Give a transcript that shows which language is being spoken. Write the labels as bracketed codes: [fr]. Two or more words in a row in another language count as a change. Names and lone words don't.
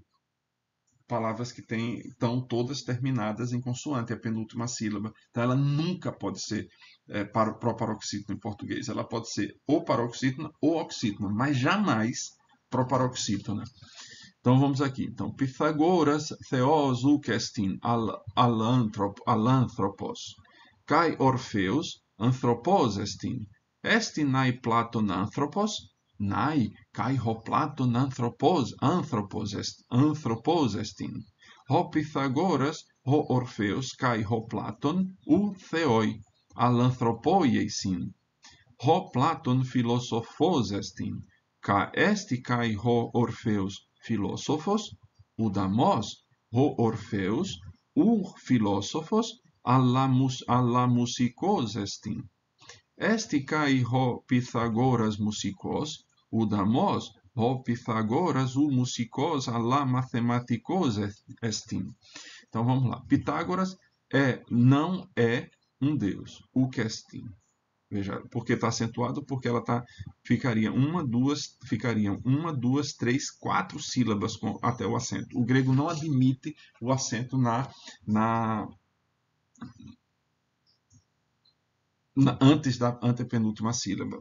[pt] Palavras que estão todas terminadas em consoante, a penúltima sílaba. Então, ela nunca pode ser proparoxítona em português. Ela pode ser ou paroxítona ou oxítona, mas jamais proparoxítona. Então, vamos aqui. Então, Pitágoras, [el] θεὸς οὐκ ἔστιν, ἀλλ' ἄνθρωπος, καὶ Ὀρφεύς, ἄνθρωπός ἐστιν. Ἔστιν ναὶ Πλάτων ἄνθρωπος, ναὶ καὶ ὁ Πλάτων ἄνθρωπός ἐστιν. Ὁ Πυθαγόρας, ὁ Ὀρφεύς, καὶ ὁ Πλάτων, οὐ θεοί, ἀλλ' ἄνθρωποί εἰσιν. Ὁ Πλάτων φιλόσοφός ἐστιν, καὶ ἔστι καὶ ὁ Ὀρφεὺς φιλόσοφος, οὐδαμῶς, ὁ Ὀρφεύς, φιλόσοφος, ἀλλὰ μουσικός ἐστιν. Ἔστι καὶ ὁ Πυθαγόρας μουσικός, οὐδαμῶς, ὁ Πυθαγόρας μουσικὸς ἀλλὰ μαθηματικός ἐστιν. [pt] Então vamos lá. Pitágoras não é um deus, o que estin. Veja, porque está acentuado, porque ela ficariam uma, duas, três, quatro sílabas até o acento. O grego não admite o acento na antes da antepenúltima sílaba.